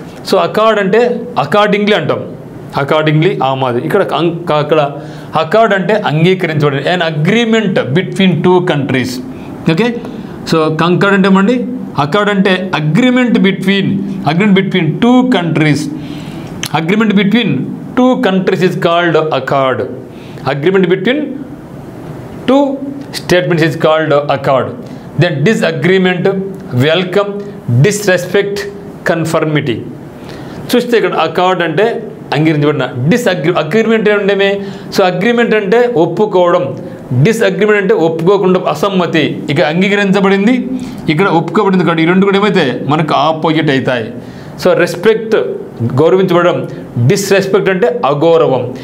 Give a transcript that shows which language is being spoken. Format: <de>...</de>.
<te>So accord అంటే accordingly అంటాం, accordingly ఆమాది. ఇక్కడ అకార్డ్ అంటే అంగీకరించబడి,</te> <en>An agreement between 2 countries.</en> <te>Okay. So కంకర్డ్ అంటే ఏమండి? అకార్డ్ అంటే</te> <en>Agreement between 2 countries. Agreement between 2 countries is called accord. Agreement between 2 statements is called accord. Then disagreement, welcome, disrespect, conformity.</en> <te>చూస్తే ఇక్కడ accord అంటే అంగీకరించబడిన, agreement ఏంటంటే so agreement అంటే ఒప్పుకోవడం, డిస్అగ్రిమెంట్ అంటే ఒప్పుకోకుండా అసమ్మతి. ఇక అంగీకరించబడింది, ఇక్కడ ఒప్పుకోబడింది. కాబట్టి ఈ రెండు కూడా ఏమైతే మనకు ఆపోజిట్ అవుతాయి. సో రెస్పెక్ట్ గౌరవించబడడం, డిస్రెస్పెక్ట్ అంటే అగౌరవం.</te>